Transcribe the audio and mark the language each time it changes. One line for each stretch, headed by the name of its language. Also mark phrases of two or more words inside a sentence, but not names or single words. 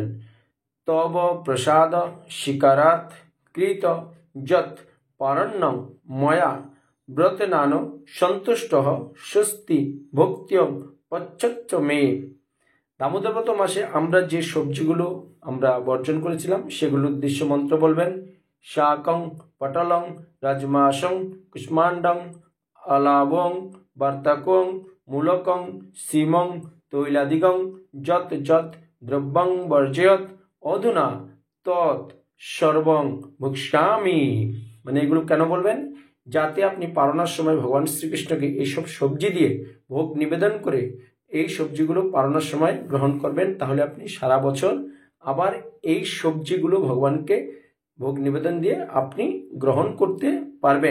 Sanskrit: তব প্রসাদ শিকারাত কৃত যৎ পারণ্যং ময়া ব্রতেনান সন্তুষ্ট স্বস্তি ভক্তিয়ং পচ্ছচ্চ মে।
Bangla: দামোদর ব্রত মাসে আমরা যে সবজিগুলো আমরা বর্জন করেছিলাম সেগুলোর উদ্দেশ্য মন্ত্র বলবেন।
Sanskrit: শাকং পটলং রাজমাসং কুষ্মাণ্ডং अलावं वर्तकं मूलकं सीमं तैलादिकं यत् यत् द्रव्यं वर्जयत अधुना तत् सर्वं भुक्ष्यामि।
Bangla: মানে এগুলো কেন বলবেন? যাতে আপনি পারণার সময় ভগবান শ্রীকৃষ্ণকে এইসব সবজি দিয়ে ভোগ নিবেদন করে এই সবজিগুলো পারণার সময় গ্রহণ করবেন, তাহলে আপনি সারা বছর আবার এই সবজিগুলো ভগবানকে ভোগ নিবেদন দিয়ে আপনি গ্রহণ করতে পারবেন।